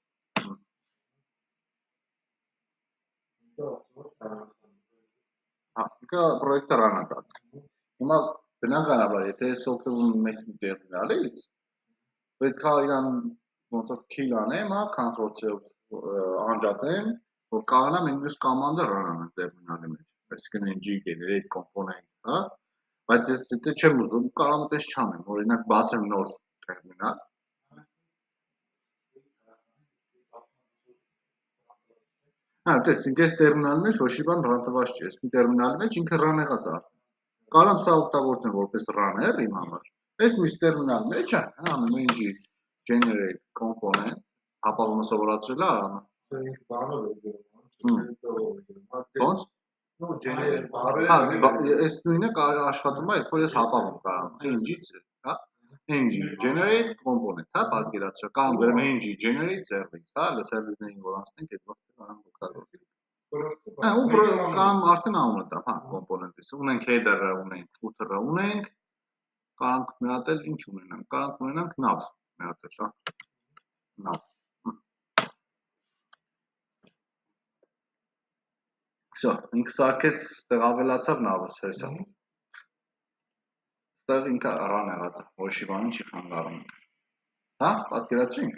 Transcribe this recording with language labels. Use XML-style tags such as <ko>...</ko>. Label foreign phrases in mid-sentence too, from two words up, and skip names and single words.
<hy>ինքը պրոյեկտը run է տալիս։ Հիմա բնականաբար, եթե ես օգտվում եմ մեծ տերմինալից, պետք է իրան ոնց որ kill անեմ, Ctrl+C անջատեմ, որ կարողանամ այն մյուս կոմանդը run անեմ տերմինալի մեջ։ Այսինքն</hy> <en>ng generate component,</en> <hy>հա, բայց ես եթե չեմ ուզում, կարող եմ այդպես չանեմ, օրինակ բացեմ նոր տերմինալ։ Հա, տեսեք, այս տերմինալի մեջ ոչ մի բան run տված չի, այս մի տերմինալի մեջ ինքը run եղած է։ Կարող եմ սա օգտագործեմ որպես runner իմ համար։ Այս մյուս տերմինալի մեջ անում</hy> <en>ng generate component,</en> <hy>հապաղումը սովորացրել է արանը։ Ոնց? Այս նույնը աշխատում է, երբ որ ես հապաղում կարամ, ng-ից, հա,</hy> <en>ng generate component,</en> <hy>հա, պատկերացրու, կամ գրեմ</hy> <en>ng generate service,</en> <hy>հա, service-ներին որ անցնենք, այդ վաղտը կարամ օգտագործենք։ Հա, ու կարամ արդեն անունը տամ, հա, component-ից, ունենք header-ը, ունենք footer-ը, ունենք, կարանք մի հատ էլ ինչ ունենանք, կարանք ունենանք nav, մի հատ էլ, հա, nav։ Всё, ինքը սարքեց, ստեղ ավելացավ նավս, հեսա։ Ստեղ ինքը run եղած է, ոչ մի բան չի խանգարում։ Հա, պատկերացրինք։</hy>